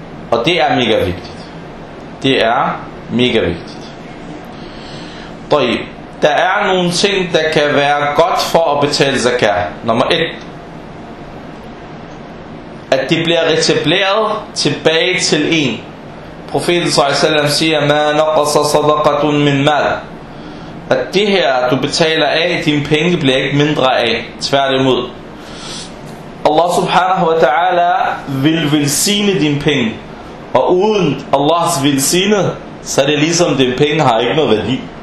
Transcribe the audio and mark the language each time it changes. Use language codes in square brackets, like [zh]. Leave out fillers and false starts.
[da] Og det er mega vigtigt. Det er mega vigtigt. Der er nogle ting, der kan være godt for at betale zakat. Nummer 1, at det bliver retableret tilbage til en. Profeten s.a.v. siger, [ar] مَا نَقَصَ صَدَقَةٌ مِنْ مَال. [da] At det her, du betaler af, dine penge bliver ikke mindre af. Tværtimod. Allah [ar] subhanahu wa ta'ala [da] vil velsigne dine penge. Og uden Allahs velsigne, så er det ligesom, dine penge har ikke noget værdi.